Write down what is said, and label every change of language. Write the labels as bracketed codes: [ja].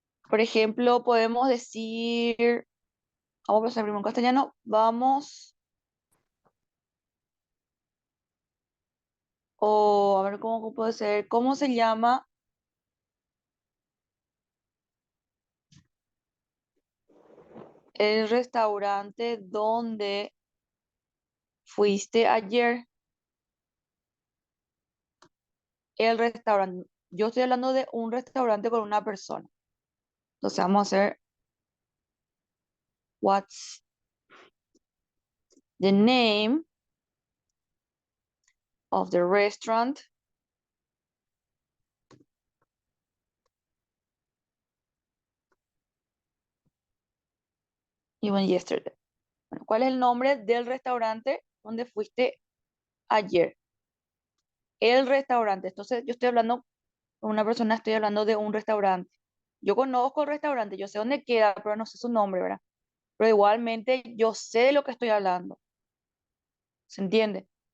[es] Por ejemplo, podemos decir, vamos a empezar primero en castellano, vamos, o a ver cómo puede ser, ¿cómo se llama el restaurante donde fuiste ayer? El restaurante. Yo estoy hablando de un restaurante con una persona. Entonces vamos a hacer [en] what's the name of the restaurant you went yesterday. [es] Bueno, ¿cuál es el nombre del restaurante donde fuiste ayer? El restaurante. Entonces yo estoy hablando con una persona, estoy hablando de un restaurante. Yo conozco el restaurante, yo sé dónde queda, pero no sé su nombre, ¿verdad? Pero igualmente yo sé de lo que estoy hablando. ¿Se entiende?